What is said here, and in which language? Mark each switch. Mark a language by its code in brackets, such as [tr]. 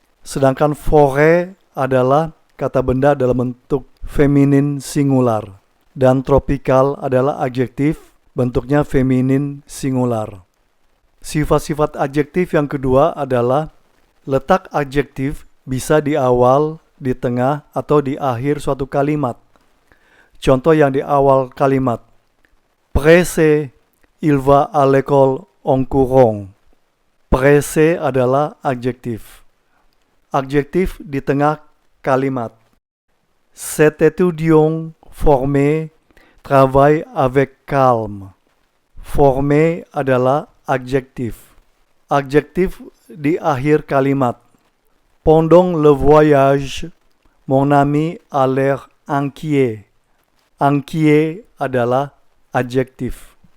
[id] Sedangkan forêt adalah kata benda dalam bentuk feminin singular, dan tropical adalah adjektif bentuknya feminin singular. Sifat-sifat adjektif yang kedua adalah letak adjektif bisa di awal, di tengah, atau di akhir suatu kalimat. Contoh yang di awal kalimat. [fr] Pressé, il va à l'école en courant. [id] Pressé adalah adjektif. Adjektif di tengah kalimat. [fr] Cet étudiant formé travaille avec calme. [id] Formé adalah adjektif. Adjektif di akhir kalimat. [fr] Pendant le voyage, mon ami a l'air inquiet. [id] Inquiet adalah adjektif.